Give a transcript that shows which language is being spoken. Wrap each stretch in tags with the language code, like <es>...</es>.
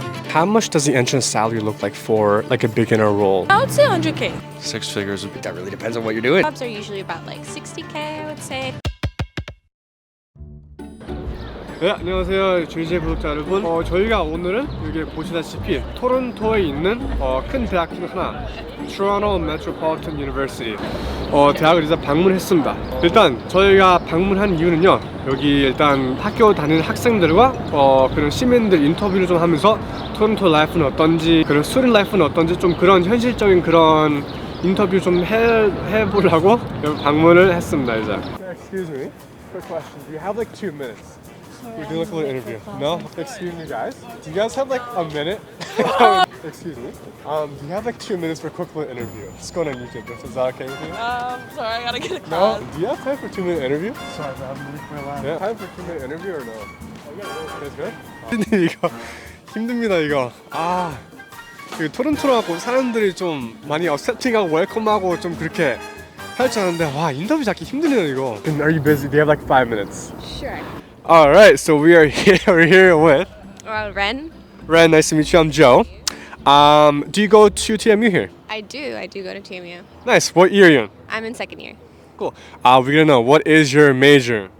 <en>How much does the entrance salary look like for like a beginner role? I would say 100K. Six figures. That really depends on what you're doing. Jobs are usually about like 60K, I would say.</en> <ko>네, 안녕하세요 jjmediaca 구독자 여러분. 저희가 오늘은 여기 보시다시피 토론토에 있는 큰 대학 중 하나 Toronto Metropolitan University 대학을 이제 방문했습니다. 일단 저희가 방문한 이유는요, 여기 일단 학교 다니는 학생들과 그런 시민들 인터뷰를 좀 하면서 토론토 라이프는 어떤지, 그런 스튜던트 라이프는 어떤지 좀 그런 현실적인 그런 인터뷰 좀 해보려고 여기 방문을 했습니다. 이제.</ko> <en>Excuse me, quick question. Do you have like 2 minutes? We're doing like a little interview. No? Excuse me, guys. Do you guys have like a minute? Excuse me. Do you have like 2 minutes for a quick little interview? It's going on YouTube. Is that okay with you? Sorry, I gotta get a No? call. Do you have time for a 2-minute interview? Sorry, man. I'm late for a while. Yeah. Time for a 2-minute interview or no? That's good.</en> <ko>근데 이거 힘듭니다 이거. 그 토론토라고 사람들이 좀 많이 어셉팅하고 웰컴하고 좀 그렇게 할 줄 아는데 와 인터뷰 잡기 힘드네요 이거.</ko> <en>Are you busy? Do you have like 5 minutes? Sure. All right, so we're here with Ren? Ren. Nice to meet you. I'm Joe. Do you go to TMU here? I do go to TMU. Nice. What year are you in? I'm in second year. Cool. We're gonna know, what is your major?</en>